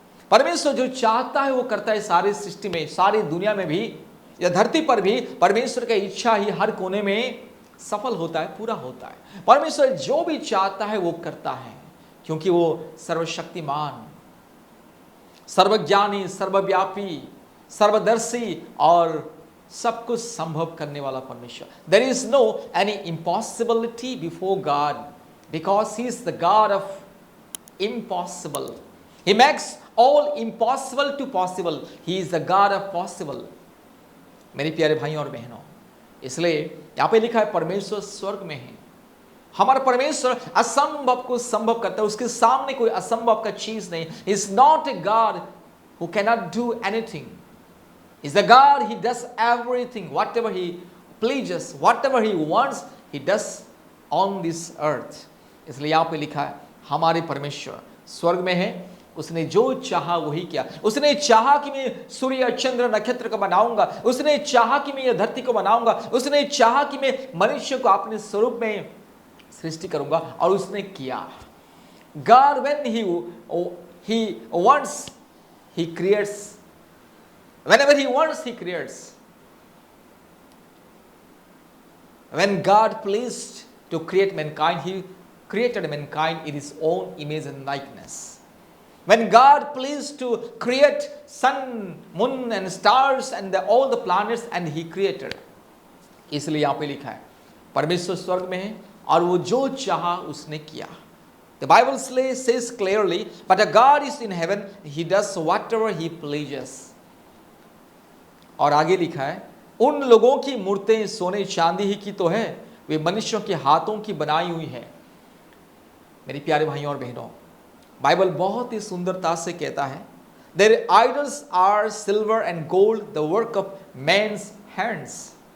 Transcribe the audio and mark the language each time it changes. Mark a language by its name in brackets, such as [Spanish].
[Hindi] परमेश्वर जो चाहता है वो करता है। सारी सृष्टि में, सारी दुनिया में भी, या धरती पर भी परमेश्वर की इच्छा ही हर कोने में सफल होता है, पूरा होता है। परमेश्वर जो भी चाहता है वो करता है, क्योंकि वो सर्वशक्तिमान, सर्वज्ञानी, सर्वव्यापी, सर्वदर्शी और सब कुछ संभव करने वाला परमेश्वर। [English] There is no any impossibility before God because He is the God of impossible. He makes all impossible to possible. He is the God of possible. [Hindi] मेरे प्यारे भाइयों और बहनों, इसलिए यहाँ पे लिखा है परमेश्वर स्वर्ग में है। हमारा परमेश्वर असंभव को संभव करता है, उसके सामने कोई असंभव का चीज नहीं। [English] He is not a God who cannot do anything. He is a God, He does everything, whatever He pleases, whatever He wants, He does on this earth. [Hindi] इसलिए यहाँ पे लिखा है हमारे परमेश्वर स्वर्ग में है, उसने जो चाहा वही किया। उसने चाहा कि मैं सूर्य चंद्र नक्षत्र को बनाऊंगा, उसने चाहा कि मैं यह धरती को बनाऊंगा, उसने चाहा कि मैं मनुष्य को अपने स्वरूप में सृष्टि करूंगा, और उसने किया। [English] God when he wants he creates, whenever he wants he creates. When God pleased to create mankind, he created mankind in his own image and likeness. When God pleased to create sun, moon and stars and all the planets, and he created. [Hindi] इसलिए यहाँ पे लिखा है परमेश्वर स्वर्ग में है और वो जो चाहा उसने किया। [English] The Bible says clearly, but a God is in heaven, he does whatever he pleases. [Hindi] और आगे लिखा है उन लोगों की मूर्तें सोने चांदी ही की तो है, वे मनुष्यों के हाथों की बनाई हुई है। मेरे प्यारे भाइयों और बहनों, बाइबल बहुत ही सुंदरता से कहता है [English] Their idols are silver and gold, the work of man's hands.